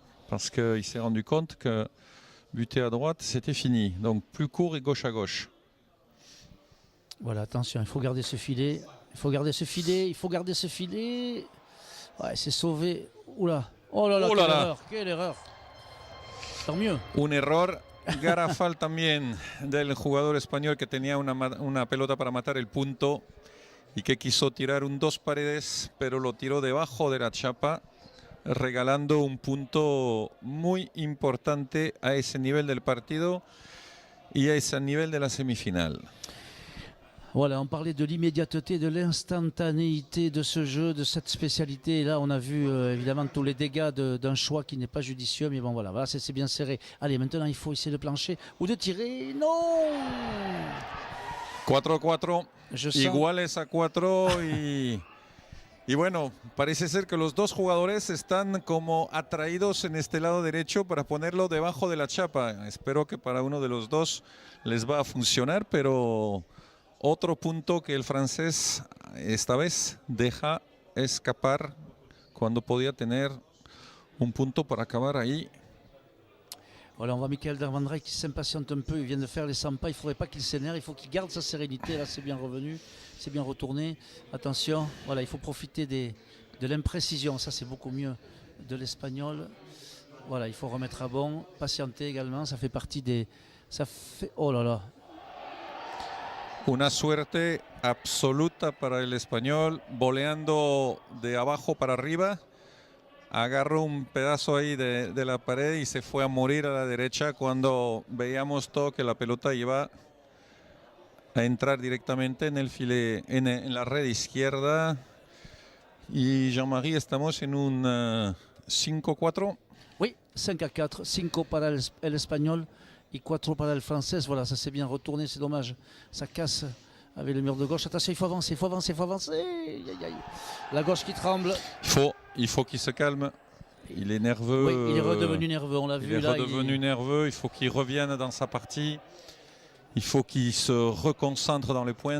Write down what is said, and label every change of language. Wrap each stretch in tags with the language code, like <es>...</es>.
<fr>Parce qu'il s'est rendu compte que buter à droite, c'était fini. Donc plus court et gauche à gauche. Voilà, attention, il faut garder ce filet. Il faut garder ce filet. Ouais, c'est sauvé. Oula. Oh là là, quelle erreur. tant mieux.</fr> <es>Un error garrafal también del jugador español que tenía una pelota para matar el punto y que quiso tirar un dos paredes, pero lo tiró debajo de la chapa, regalando un punto muy importante a ese nivel del partido y a ese nivel de la semifinal.</es> <fr>Voilà, on parlait de l'immédiateté, de l'instantanéité de ce jeu, de cette spécialité. Et là, on a vu évidemment tous les dégâts d'un choix qui n'est pas judicieux. Mais bon, voilà, c'est bien serré. Allez, maintenant, il faut essayer de plancher ou de tirer. Non 4-4, sens...</fr> <es>iguales a 4 y bueno, parece ser que los dos jugadores están como atraídos en este lado derecho para ponerlo debajo de la chapa. Espero que para uno de los dos les va a funcionar, pero otro punto que el francés esta vez deja escapar cuando podía tener un punto para acabar ahí.</es> <fr>Voilà, on voit Michael Darvandrei qui s'impatiente un peu, il vient de faire les 100 pas, il ne faudrait pas qu'il s'énerve, il faut qu'il garde sa sérénité, là c'est bien revenu, c'est bien retourné, attention, voilà, il faut profiter de l'imprécision, ça c'est beaucoup mieux de l'espagnol, voilà, il faut remettre à bon, patienter également, ça fait partie des... Oh là là.</fr> <es>Una suerte absoluta para el español, voleando de abajo para arriba. Agarró un pedazo ahí de la pared y se fue a morir a la derecha cuando veíamos todo que la pelota iba a entrar directamente en el file, en la red izquierda. Y Jean-Marie, estamos en un 5-4.</es> <fr>Oui,</fr> <es>5-4, 5 para el espagnol et 4 para el francés.</es> <fr>Voilà, ça s'est bien retourné, c'est dommage. Ça casse avec le mur de gauche. Attention, il faut avancer, il faut avancer, il faut avancer. Aïe, aïe, aïe. La gauche qui tremble. Il faut qu'il se calme. Il est nerveux. Oui, il est redevenu nerveux, on l'a vu. Il est redevenu nerveux, il faut qu'il revienne dans sa partie. Il faut qu'il se reconcentre dans les points.</fr>